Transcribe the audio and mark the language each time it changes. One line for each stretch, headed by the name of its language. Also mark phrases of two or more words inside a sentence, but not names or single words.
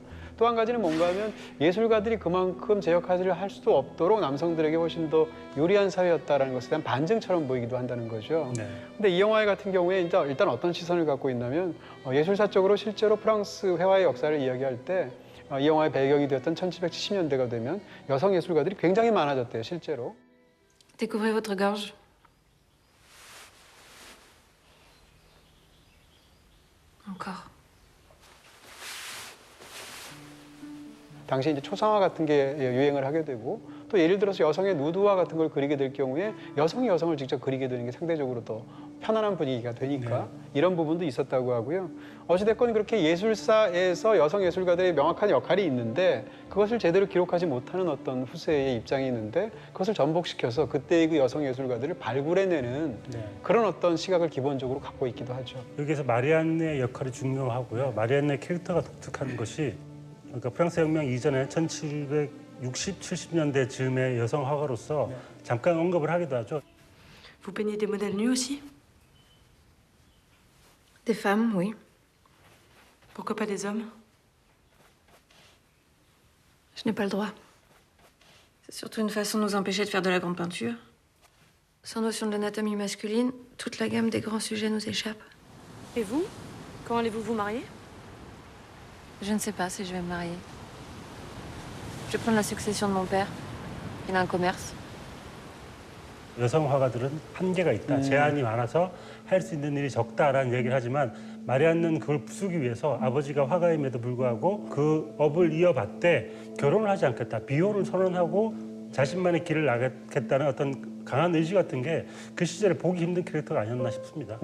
Korean: 또 한 가지는 뭔가 하면 예술가들이 그만큼 제 역할을 할 수도 없도록 남성들에게 훨씬 더 유리한 사회였다라는 것에 대한 반증처럼 보이기도 한다는 거죠. 네. 근데 이 영화 같은 경우에 일단 어떤 시선을 갖고 있냐면 예술사적으로 실제로 프랑스 회화의 역사를 이야기할 때 이 영화의 배경이 되었던 1770년대가 되면 여성 예술가들이 굉장히 많아졌대요, 실제로.
French: Découvrez votre gorge. Encore.
Korean: 당시 이제 초상화 같은 게 유행을 하게 되고 또 예를 들어서 여성의 누드화 같은 걸 그리게 될 경우에 여성이 여성을 직접 그리게 되는 게 상대적으로 더 편안한 분위기가 되니까 이런 부분도 있었다고 하고요. 어찌됐건 그렇게 예술사에서 여성 예술가들의 명확한 역할이 있는데 그것을 제대로 기록하지 못하는 어떤 후세의 입장이 있는데 그것을 전복시켜서 그때의 그 여성 예술가들을 발굴해내는 그런 어떤 시각을 기본적으로 갖고 있기도 하죠. 여기서 마리안네의 역할이 중요하고요. 마리안네 캐릭터가 독특한 것이 그러니까 프랑스 혁명 이전에 1760, 70년대 즈음의 여성 화가로서 잠깐 언급을 하기도 하죠.
French: Vous peignez des modèles nus aussi? Des femmes, oui. Pourquoi pas des hommes? Je n'ai pas le droit. C'est surtout une façon de nous empêcher de faire de la grande peinture. Sans notion de l'anatomie masculine, toute la gamme des grands sujets nous échappe. Et vous? Quand allez-vous vous marier? Je ne sais pas si je vais me marier. Je vais prendre la succession de mon père. Il a un commerce.
Korean: 여성 화가들은 한계가 있다. 제한이 많아서 할 수 있는 일이 적다라는 얘기를 하지만 마리안는 그걸 부수기 위해서 아버지가 화가임에도 불구하고 그 업을 이어받되 결혼을 하지 않겠다. 비혼을 선언하고 자신만의 길을 나가겠다는 어떤 강한 의지 같은 게 그 시절에 보기 힘든 캐릭터가 아니었나 싶습니다.